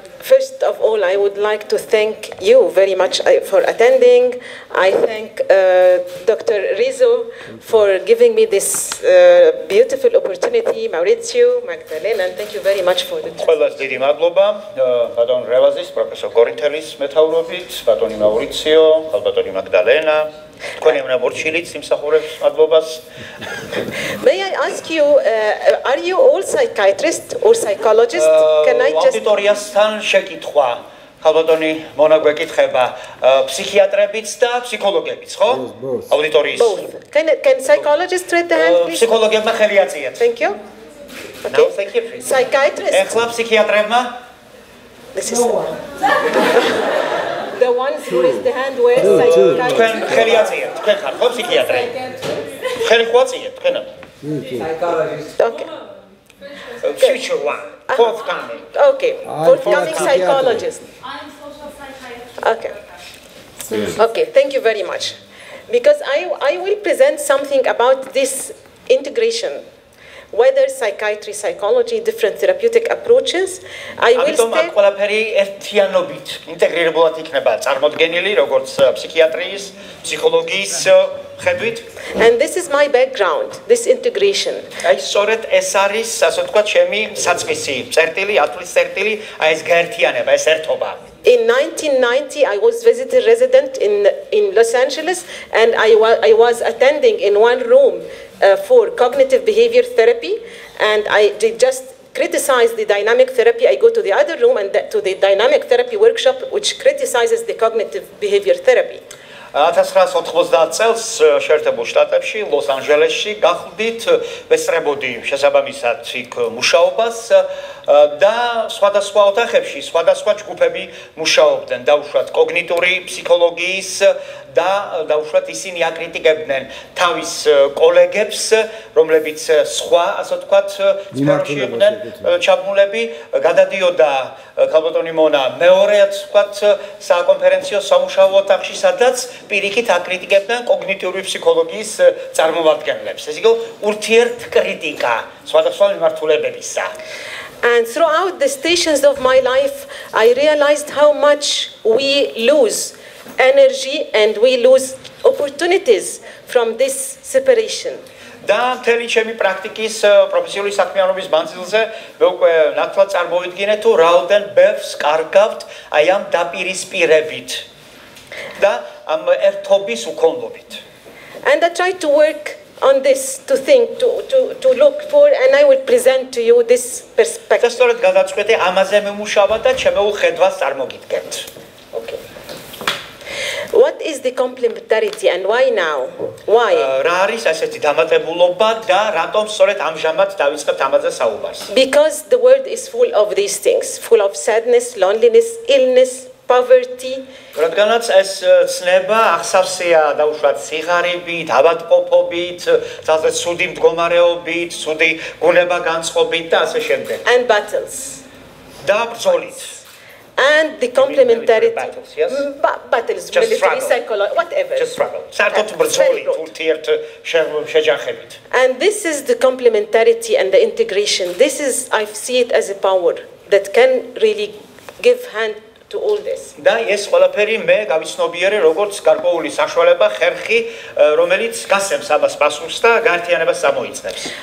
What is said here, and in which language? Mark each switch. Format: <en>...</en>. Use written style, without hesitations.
<en>First of all, I would like to thank you very much for attending. I thank Dr. Rizzo for giving me this beautiful opportunity, Maurizio, Magdalena, and thank you very much for the</en> <ka>ყველას დიდი მადლობა, ბატონ რევაზის, პროფესორ გორინთელის მეთაურობით, ბატონი მაურიციო, ბატონი მაგდალენა.</ka> <en>May I ask you, are you all psychiatrists or psychologists? Can I just...</en> <ka>Auditoriastan შეკითხვა. ხალბატონი მონა გვეკითხება ფსიქიატრებიც და ფსიქოლოგებიც, ხო? Auditorიის.</ka> <en>Both. Can psychologists raise their hand, please?</en> <ka>ფსიქოლოგებმა ხელი აწიეთ.</ka> <en>Thank you. Okay. Psychiatrists. Psychiatrists.</en> <ka>ეხლა ფსიქიატრებმა?</ka> <en>This is the ones who raise the hand were psychiatrists.</en> <ka>თქვენ ხელი აწიეთ, თქვენ ხარ ხო ფსიქიატრები? ხელი ხო აწიეთ თქვენო?</ka> <en>Psychologist. Okay. Future one, forthcoming. Okay, forthcoming psychologist. I'm social psychiatrist. Okay. Okay, thank you very much. Because I will present something about this integration. Whether psychiatry, psychology, different therapeutic approaches, I will stay...</en> <ka>ყველაფერი ერთიანობით ინტეგრირებულად იქნება წარმოდგენილი, როგორც ფსიქიატრიის, ფსიქოლოგიის ხედვით.</ka> <en>And this is my background, this integration.</en> <ka>აი სწორედ ეს არის, ასე ვთქვათ, ჩემი საწყისი, წერტილი, ათვლის წერტილი, აი ეს გაერთიანება, ეს ერთობა.</ka> <en>In 1990, I was visitor resident in Los Angeles, and I was attending in one room for cognitive behavior therapy, and I just criticized the dynamic therapy. I go to the other room and to the dynamic therapy workshop, which criticizes the cognitive behavior therapy.</en> <ka>1990 წელს შეერთებულ შტატებში, ლოს-ანჯელესში გახდით, ვესწრებოდი შესაბამისად იქ მუშაობას და სხვადასხვა ოთახებში სხვადასხვა ჯგუფები მუშაობდნენ, დაუშვათ კოგნიტური ფსიქოლოგიის და დაუშვათ ისინი აკრიტიკებდნენ თავის კოლეგებს, რომლებიც სხვა, ასე ვთქვათ, სფეროში იყვნენ ჩაბმულები, გადადიოდა ხალბატონი მონა მეორე, ასე ვთქვათ, საკონფერენციო სამუშაო ოთახში, სადაც პირიქით აკრიტიკებდნენ კოგნიტიური ფსიქოლოგიის წარმომადგენლებს. ეს იყო ურთიერთკრიტიკა სხვადასხვა მიმართულებებისა.</ka> <en>And throughout the stations of my life, I realized how much we lose energy and we lose opportunities from this separation.</en> <ka>და მთელი ჩემი პრაქტიკის პროფესიული საქმიანობის მანძილზე მე უკვე ნათლად წარმოვიდგინე თუ რაოდენ ბევრს კარგავთ აი ამ დაპირისპირებით და ამ ერთობის უქონლობით.</ka> <en>And I tried to work on this, to think, to look for, and I will present to you this perspective.</en> <ka>სწორედ გადაწყვეტე ამაზე მემუშავა და ჩემეულ ხედვას წარმოგიდგენთ.</ka> <en>Okay. What is the complementarity and why now? Why?</en> <ka>რა არის ასეთი დამატებულობა და რატომ სწორედ ამჟამად დავიწყებთ ამაზე საუბარს?</ka> <en>Because the world is full of these things, full of sadness, loneliness, illness, poverty.</en> <ka>რადგანაც ეს ცნება ახსავსეა დაუშვათ სიღარიბით, ავადმყოფობით, ძალზე ცუდი მდგომარეობით, ცუდი გუნება-განწყობით და ასე შემდეგ.</ka> <en>And battles.</en> <ka>და ბრძოლით.</ka> <en>And the complementarity. Battles, yes? Battles, Just military, struggle. psychology, whatever. Just struggle.</en> <ka>საერთოდ ბრძოლით, ურთიერთ შეჯახებით.</ka> <en>And this is the complementarity and the integration. This is, I see it as a power that can really give hand to all this.</en> <ka>და ეს ყველაფერი მე გავიცნობიერე როგორც გარკვეული საშუალება ხერხი რომელიც გასცემს ამას პასუხს და გაერთიანებას წამოიწყებს.</ka>